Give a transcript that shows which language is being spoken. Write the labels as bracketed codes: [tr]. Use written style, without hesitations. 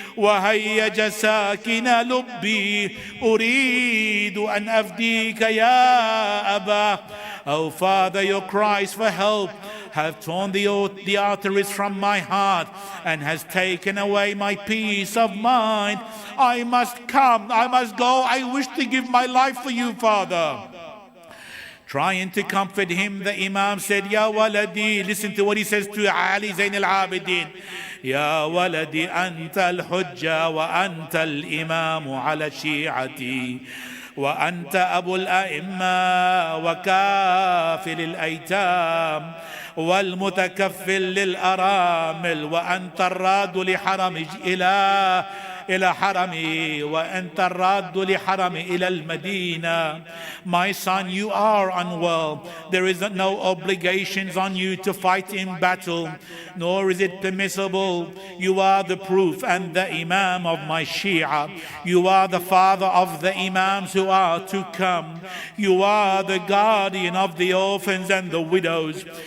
[ar] وهيج ساكن لبي أريد أن أفديك يا أبا. [en] Oh Father, your cries for help have torn the arteries from my heart and has taken away my peace of mind. I must come, I must go, I wish to give my life for you, Father. Trying to comfort him, the Imam said, [ar] Ya waladi, [en] listen to what he says to Ali Zain al-Abidin. [ar] يا ولدي أنت الحجة وأنت الإمام على شيعتي وأنت أبو الأئمة وكافل الأيتام والمتكفل للأرامل وأنت الراد لحرم إلى حرمي وأنت الراد لحرمي إلى المدينة. [en] My son, you are unwell. There is no obligations on you to fight in battle, nor is it permissible. You are the proof and the Imam of my Shia. You are the father of the Imams who are to come. You are the guardian of the orphans and the widows.